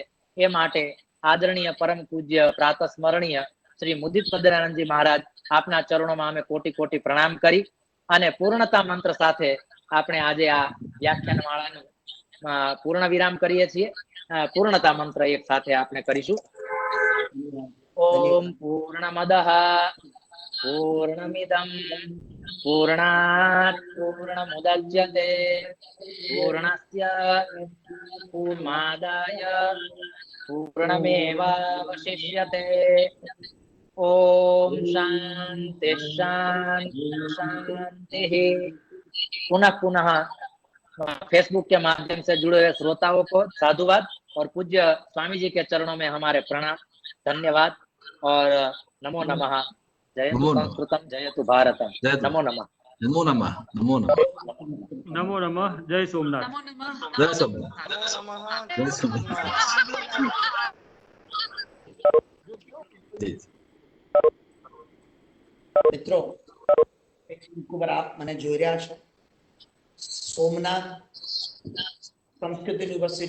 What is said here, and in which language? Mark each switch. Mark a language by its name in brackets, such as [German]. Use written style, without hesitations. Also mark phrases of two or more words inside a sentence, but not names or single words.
[Gujarati] એ માટે આદરણીય પરમ પૂજ્ય પ્રાત સ્મરણીય શ્રી મુદિત પદરાનંદજી મહારાજ આપના ચરણોમાં અમે કોટી કોટી પ્રણામ કરી અને પૂર્ણતા મંત્ર સાથે આપણે આજે આ વ્યાખ્યાન માળાનું પૂર્ણ વિરામ કરીએ છીએ। પૂર્ણતા મંત્ર એક સાથે આપણે કરીશું। [Sanskrit] ओम् पूर्णमदः पूर्णमिदं पूर्णात् पूर्णमुदच्यते पूर्णस्य पूर्णमादाय पूर्णमेवावशिष्यते। ओम शांति शांति शांति। [Hindi] पुनः पुनः फेसबुक के माध्यम से जुड़े हुए श्रोताओं को साधुवाद और पूज्य स्वामी जी के चरणों में हमारे प्रणाम, धन्यवाद और [Sanskrit] नमो नमः। जयतु संस्कृतम जयतु भारतम। नमो नमः। नमो नमः। नमो नमः। नमो नमः। जय सोमनाथ। नमो नमः। [Hindi] जय सोमनाथ। जय सोमनाथ। [Gujarati] મિત્રો, ઉપર આપ મને જોઈ રહ્યા છો, સોમનાથ સંસ્કૃત યુનિવર્સિટી